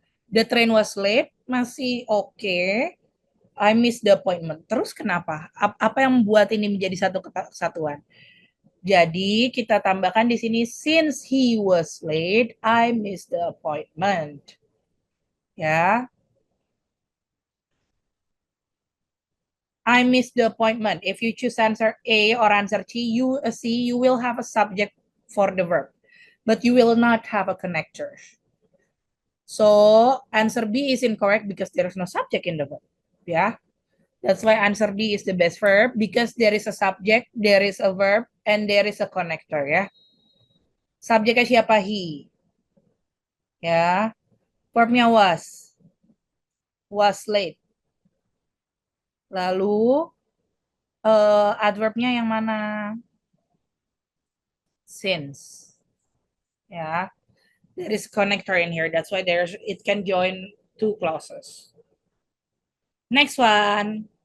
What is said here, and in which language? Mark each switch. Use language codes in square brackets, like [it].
[en] The train was late, [id] masih oke. [en] I missed the appointment. [id] Terus kenapa? Apa yang membuat ini menjadi satu kesatuan? Jadi kita tambahkan di sini [en] since he was late, I missed the appointment. Ya. I missed the appointment. If you choose answer A or answer C, you will have a subject for the verb, but you will not have a connector. So answer B is incorrect because there is no subject in the verb. Yeah. That's why answer D is the best verb because there is a subject, there is a verb, and there is a connector ya. [id] Subjeknya siapa? He. Ya. [en] Verbnya was late. [id] Lalu adverbnya yang mana? [en] Since. Ya. There is connector in here. That's why it can join two clauses. Next one.